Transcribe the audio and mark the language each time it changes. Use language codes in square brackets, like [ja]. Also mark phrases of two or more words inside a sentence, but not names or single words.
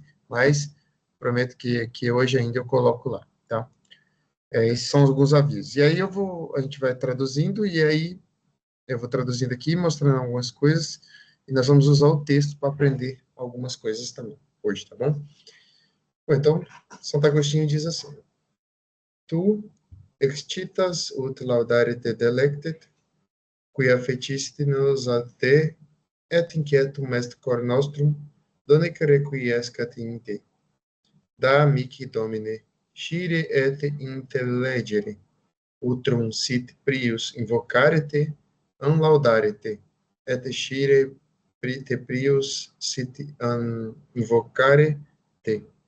[pt] Mas prometo que hoje ainda eu coloco lá, tá? Esses são alguns avisos. E aí a gente vai traduzindo, e aí eu vou traduzindo aqui, mostrando algumas coisas, e nós vamos usar o texto para aprender algumas coisas também, hoje, tá bom? Bom, então, Santo Agostinho diz assim: [la] Tu excitas ut laudare te delectet, quia fecisti nos a te, et inquietum est cor nostrum, donec requiescat in te. Da mihi Domine, scire et intellegere, utrum sit prius invocare te, an laudare te, et scire te prius sit an invocare te.